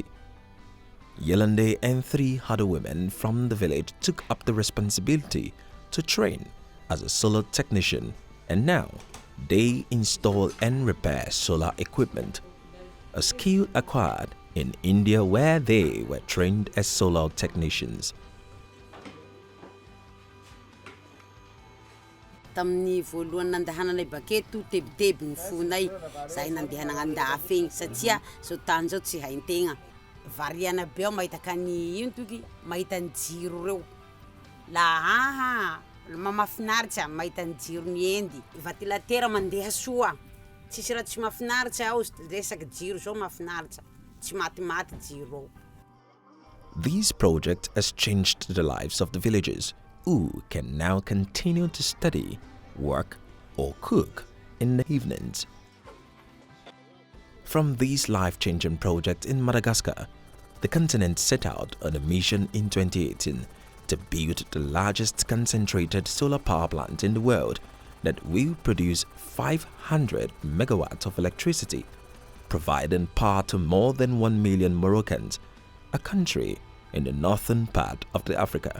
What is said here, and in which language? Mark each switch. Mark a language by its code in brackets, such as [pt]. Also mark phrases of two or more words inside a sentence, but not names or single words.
[en] Yolande and 3 other women from the village took up the responsibility to train as a solar technician, and now they install and repair solar equipment, a skill acquired in India where they were trained as solar technicians. [mg] Tamin'ny voalohany nandehananay baketo tebiteby ny fonay zahay nandeha nagnandafy igny satria zao tany zao tsy haintegna variana be ao mahita kany ino toky mahita ny jiro reo la mafinaritra mahita ny jiro miendy ventilatera mandeha soa tsisy raha tsy mafinaritra ao resaky jiro zao mafinaritra tsy maty jiro. [en] This project has changed the lives of the villagers, who can now continue to study, work, or cook in the evenings. From this life-changing project in Madagascar, the continent set out on a mission in 2018 to build the largest concentrated solar power plant in the world that will produce 500 megawatts of electricity, providing power to more than 1 million Moroccans, a country in the northern part of Africa.